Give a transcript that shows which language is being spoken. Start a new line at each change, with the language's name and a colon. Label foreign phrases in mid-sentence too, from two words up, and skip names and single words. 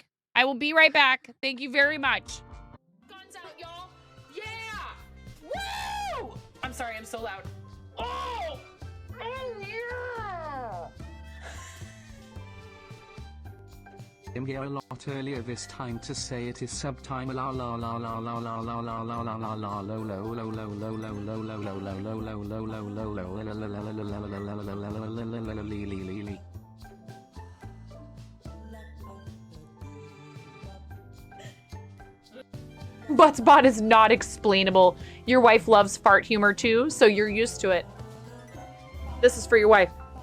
English: I will be right back. Thank you very much. Guns out, y'all. Yeah. Woo! I'm sorry, I'm so loud. Oh! Oh, yeah! I'm here a lot earlier this time to say it is subtime la la la la la la la la la la la la lo lo lo lo lo lo lo lo lo lo lo lo lo lo lo lo. Buttspot is not explainable. Your wife loves fart humor too, so you're used to it. This is for your wife.